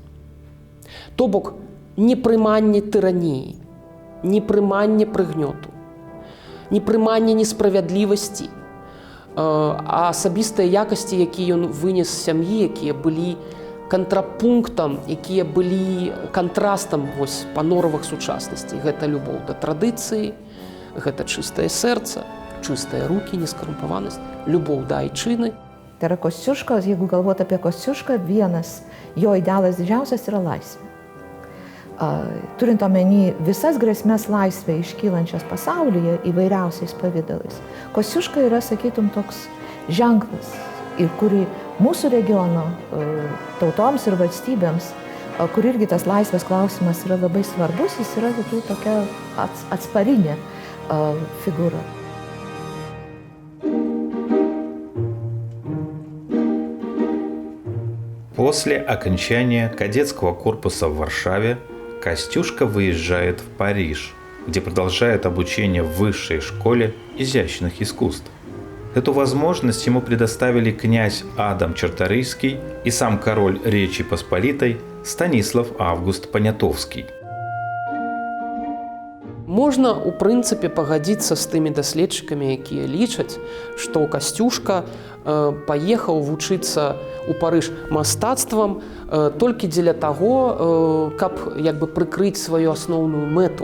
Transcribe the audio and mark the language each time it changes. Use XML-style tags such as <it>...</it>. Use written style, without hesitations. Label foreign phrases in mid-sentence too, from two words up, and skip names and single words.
<be>То бок, непрыманне тыраніі, непрыманне прыгнёту, непрыманне несправядлівасці, а асабістыя якасці, якія ён вынес з сям'і, якія былі кантрапунктам, якія былі кантрастам па норавах сучаснасці. Гэта любоў да традыцыі, гэта чыстае сэрца, чыстыя рукі, нескарумпаванасць, любоў да айчыны.</be> <lt>Tai yra Kosciuška, jeigu galvoti apie Kosciušką, vienas jo idealas didžiausias yra laisvė. Turint omeny visas grėsmės laisvę iškylančias pasaulyje įvairiausiais pavydalais, Kosciuška yra, sakytum, toks ženklas, ir kurį mūsų regiono tautoms ir valstybėms, kur irgi tas laisvės klausimas yra labai svarbus, jis yra tokia atsparinė figūra.</lt> <ru>После окончания кадетского корпуса в Варшаве Костюшка выезжает в Париж, где продолжает обучение в высшей школе изящных искусств. Эту возможность ему предоставили князь Адам Чарторийский и сам король Речи Посполитой Станислав Август Понятовский.</ru> <be>Можна, у прынцыпе, пагадзіцца з тымі даследчыкамі, якія лічаць, што Касцюшка паехаў вучыцца ў Парыж мастацтвам толькі дзеля таго, каб прыкрыць сваю асноўную мэту.</be>